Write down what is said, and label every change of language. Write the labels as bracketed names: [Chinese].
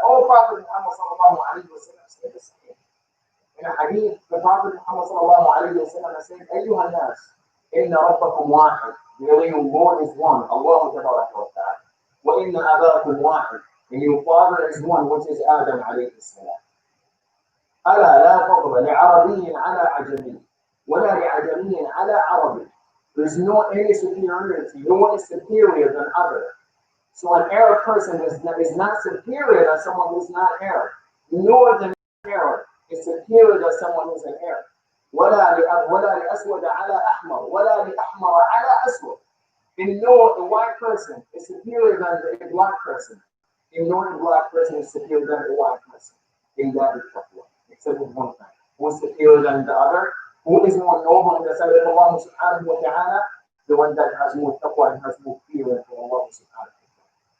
[English] All Prophet Muhammad sallallahu alayhi wa sallam said the same. In a hadith, the Prophet Muhammad sallallahu alayhi wa sallam said, [Arabic] أيها الناس, إن ربكم واحد. [English] Really, your Lord is one, Allah Ta'ala. [Arabic] وإن أباكم واحد. [English] And your father is one, which is Adam alayhi salam. [Arabic] ألا لا فضل لعربي على عجمي ولا لعجمي على عربي. [English] There's no any superiority. No one is superior than other. So an Arab person is not superior than someone who's not Arab. Nor than Arab is superior than someone who's an Arab. [Arabic] ولا لأسود على أحمر ولا لأحمر على أسود. [English] And nor the white person is superior than the black person. And nor the black person is superior than the white person. In that is taqwa. Except with one thing. Who is superior than the other? Who is more noble in the sight of Allah subhanahu wa ta'ala? The one that has more taqwa and has more fear for Allah subhanahu wa ta'ala.